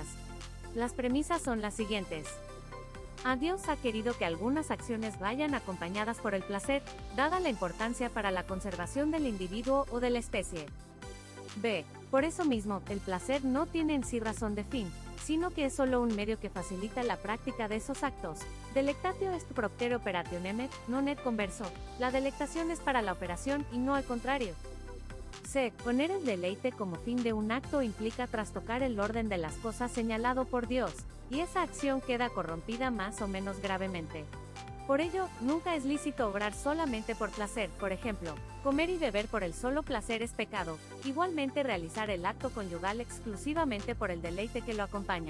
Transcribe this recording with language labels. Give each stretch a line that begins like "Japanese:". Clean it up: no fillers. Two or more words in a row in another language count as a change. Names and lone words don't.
Spanish: Las premisas son las siguientes. A Dios ha querido que algunas acciones vayan acompañadas por el placer, dada la importancia para la conservación del individuo o de la especie. B. Por eso mismo, el placer no tiene en sí razón de fin, sino que es solo un medio que facilita la práctica de esos actos.
Latin: Delectatio est propter operationem, non et converso.
Spanish: La delectación es para la operación y no al contrario. C. Poner el deleite como fin de un acto implica trastocar el orden de las cosas señalado por Dios, y esa acción queda corrompida más o menos gravemente. Por ello, nunca es lícito obrar solamente por placer, por ejemplo, comer y beber por el solo placer es pecado, igualmente realizar el acto conyugal exclusivamente por el deleite que lo acompaña.